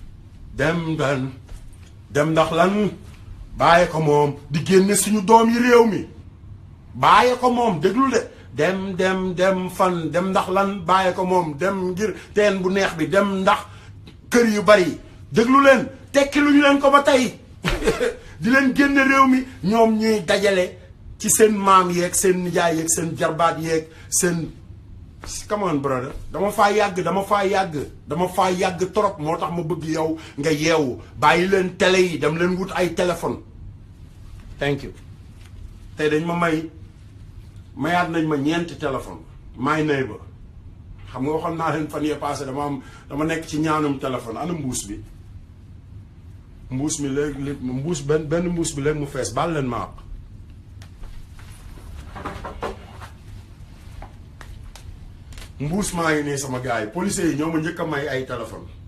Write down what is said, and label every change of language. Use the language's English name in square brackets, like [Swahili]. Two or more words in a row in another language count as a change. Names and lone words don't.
[Wolof] ndax lan bàyyi ko moom di génne suñu doom yi réew mi bàyyi ko moom déglu de dem fan dem ndax lan bàyyi ko moom dem ngir teen bu neex bi dem ndax kër yu bari déglu leen tekki lu ñu leen ko ba tey di leen génne réew mi ñoom ñuy dajale ci seen maam yeeg seen nijaay yeeg seen jarbaat yeeg seen [English] come on brother [Wolof] dama faa yàgg trop moo tax ma bëgg yow nga yeewu bàyyi leen télé yi dem leen wut ay téléphone [English] thank you [Wolof] tey dañ ma mayaat nañ ma ñeenti téléphone may nay ba xam nga waxoon naa leen fan yee passé dama nekk ci ñaanum téléphone ana mbuus bi mbuus mi léegi benn mbuus bi léegi mu fees baal leen ma mbuus maa ngi nii sama gars yi policiers yi ñoo ma njëkk a may ay téléphone